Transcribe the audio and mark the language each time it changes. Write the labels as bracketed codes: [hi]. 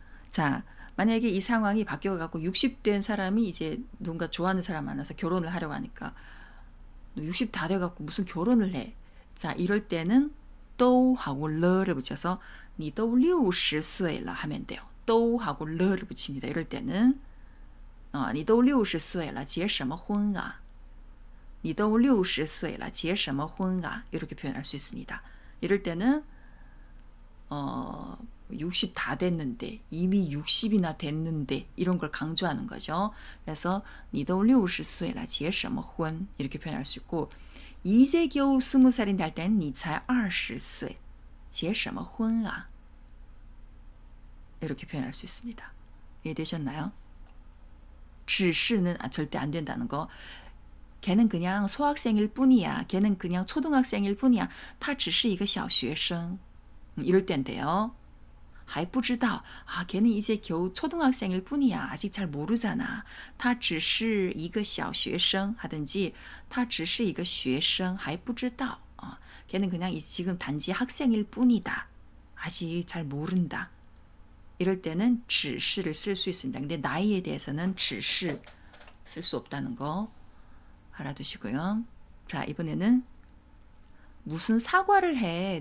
[ko] 자, 만약에 이 상황이 바뀌어갖고 60된 사람이 이제 누군가 좋아하는 사람 만나서 결혼을 하려고 하니까 60 다 돼갖고 무슨 결혼을 해. 자, 이럴 때는 都 하고 了를 붙여서 [zh] 你都60岁了 [ko] 하면 돼요. 都 하고 了를 붙입니다. 이럴 때는 [zh] 你都60岁了结什么婚啊? 你都60岁了结什么婚啊? [ko] 이렇게 표현할 수 있습니다. 이럴 때는 60 다 됐는데 이미 60이나 됐는데 이런 걸 강조하는 거죠. 그래서 [zh] 你都60岁了结什么婚? [ko] 이렇게 표현할 수 있고 이제 겨우 20살인데 할 때는 [zh] 你才20岁结什么婚啊? [ko] 이렇게 표현할 수 있습니다. 이해되셨나요? 只是는 절대 안 된다는 거. 걔는 그냥 소학생일 뿐이야. 걔는 그냥 초등학생일 뿐이야. [zh] 他只是一个小学生. [ko] 이럴 때인데요. [zh] 还不知道. [ko] 걔는 이제 겨우 초등학생일 뿐이야. 아직 잘 모르잖아. [zh] 他只是一个小学生 [ko] 하든지 [zh] 他只是一个学生还不知道. [ko] 걔는 그냥 지금 단지 학생일 뿐이다. 아직 잘 모른다. 이럴 때는 只是를 쓸 수 있습니다. 근데 나이에 대해서는 只是쓸 수 없다는 거 알아두시고요. 자, 이번에는 무슨 사과를 해.